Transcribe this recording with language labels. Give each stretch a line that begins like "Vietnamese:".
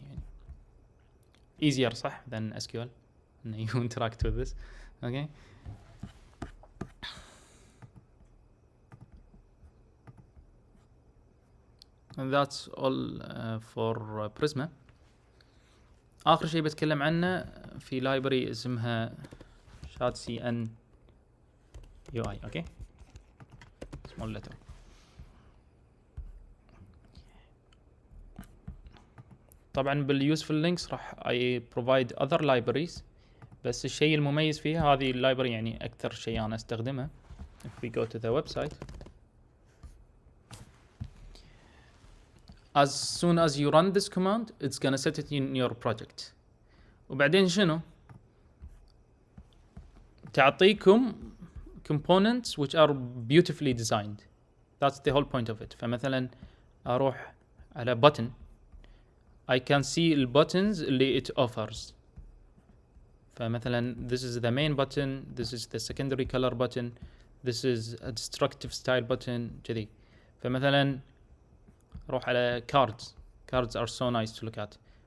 Arabic: يعني.
English: Easier
Arabic: صح
English: than SQL. And you interact with this. Okay. And that's all for Prisma.
Arabic: آخر شيء بتكلم عنه في library اسمها SHAD-CN UI.
English: Okay. Small letter.
Arabic: طبعا بالuseful links راح
English: I provide other libraries.
Arabic: بس الشيء المميز فيها هذه library يعني أكثر شيء أنا استخدمه.
English: If we go to the website. As soon as you run this command, it's gonna set it in your project.
Arabic: وبعدين شنو؟ تعطيكم
English: components which are beautifully designed. That's the whole point of it.
Arabic: فمثلا أروح على button.
English: I can see the buttons
Arabic: اللي
English: it offers.
Arabic: فمثلا
English: this is the main button, this is the secondary color button, this is a destructive style button
Arabic: كذي. فمثلا روح على
English: cards are so nice to look at.